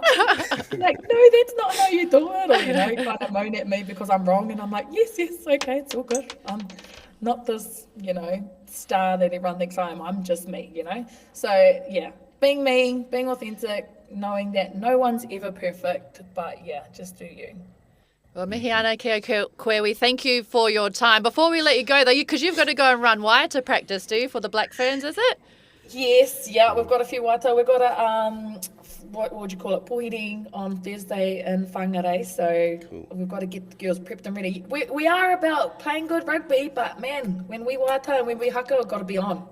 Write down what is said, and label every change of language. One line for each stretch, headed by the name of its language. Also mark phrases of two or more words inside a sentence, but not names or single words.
English: Like, no, that's not how you do it, or kind of moan at me because I'm wrong, and I'm like, yes, okay, it's all good. I'm not this, star that everyone thinks I am. I'm just me, So yeah, being me, being authentic, knowing that no one's ever perfect, but yeah, just do you. Well,
Māori: mihi ana kia koe,
English: we thank you for your time. Before we let you go, though, because you've got to go and run wire to practice, do you, for the Black Ferns, is it? Yes, yeah, we've got a few wata. We've got a, what would you call it, pohiri on Thursday in Whangarei, so we've got to get the girls prepped and ready. We are about playing good rugby, but man, when we wata and when we haka, we've got to be on.